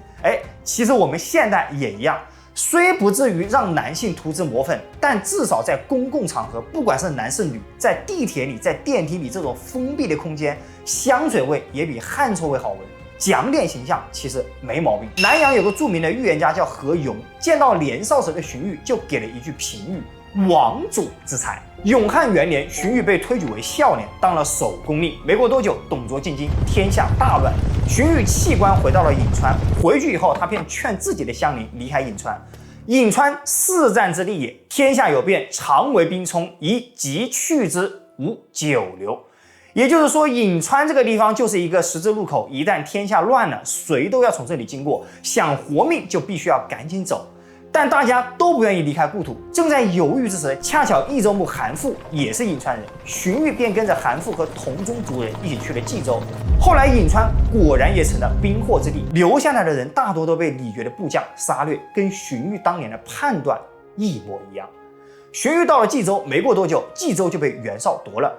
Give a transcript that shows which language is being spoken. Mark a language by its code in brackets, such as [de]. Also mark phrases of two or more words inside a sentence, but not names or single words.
[zh] 其實我們現代也一樣，雖不至於讓男性塗脂抹粉，但至少在公共場合，不管是男是女，在地鐵裡、在電梯裡這種封閉的空間，香水味也比汗臭味好聞。講點形象其實沒毛病。南陽有個著名的預言家叫何瑈，見到年少時的荀彧，就給了一句評語： [lzh] 王主之才。 [zh] 永漢元年，荀彧被推舉為孝廉，當了守宫令。沒過多久，董卓進京，天下大亂。荀彧棄官回到了颍川。回去以後，他便勸自己的鄉鄰離開颍川。 [lzh] 颍川4戰之地也，天下有變，常為兵充，宜急去之，無久留。 [zh] 也就是說，颍川這個地方就是一個十字路口，一旦天下亂了，誰都要從這裡經過，想活命就必須要趕緊走。但大家都不願意離開故土，正在猶豫之時，恰巧益州牧韓馥也是颍川人，荀彧便跟着韓馥和同宗族人一起去了冀州。後來颍川果然也成了兵禍之地，留下來的人大多都被李傕的部將殺掠，跟荀彧當年的判斷一模一樣。荀彧到了冀州，沒過多久，冀州就被袁紹奪了。